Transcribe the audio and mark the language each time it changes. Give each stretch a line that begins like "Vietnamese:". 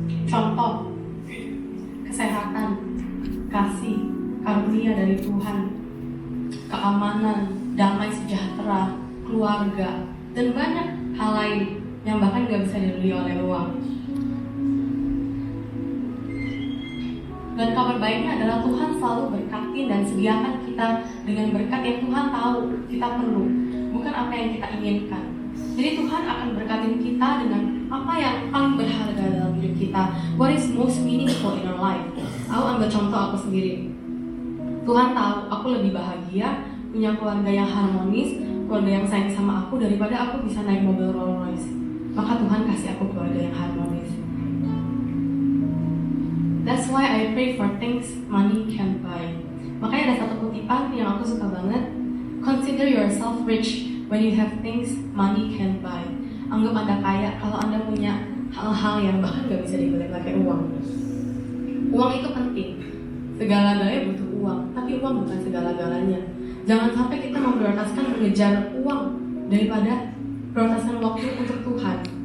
Indonesian: Contoh, kesehatan, kasih, karunia dari Tuhan, keamanan, damai sejahtera, keluarga, dan banyak hal lain yang bahkan gak bisa dibeli oleh uang. Dan kabar baiknya adalah Tuhan selalu berkati dan sediakan kita dengan berkat yang Tuhan tahu kita perlu, bukan apa yang kita inginkan. Jadi Tuhan akan berkatin kita dengan apa yang paling berharga dalam hidup kita.
English: What is most meaningful in our life?
Indonesian: Aku ambil contoh aku sendiri. Tuhan tahu aku lebih bahagia punya keluarga yang harmonis, keluarga yang sayang sama aku daripada aku bisa naik mobil Rolls Royce. Maka Tuhan kasih aku keluarga yang harmonis.
English: That's why I pray for things money can't buy.
Indonesian: Makanya ada satu kutipan yang aku suka banget.
English: Consider yourself rich when you have things money can't buy.
Indonesian: Anggap Anda kaya kalau Anda punya hal-hal yang bahkan gak bisa dibeli pakai uang. Uang itu penting. Segala-galanya butuh uang, tapi uang bukan segala-galanya. Jangan sampai kita memprioritaskan mengejar uang daripada prioritaskan waktu untuk Tuhan.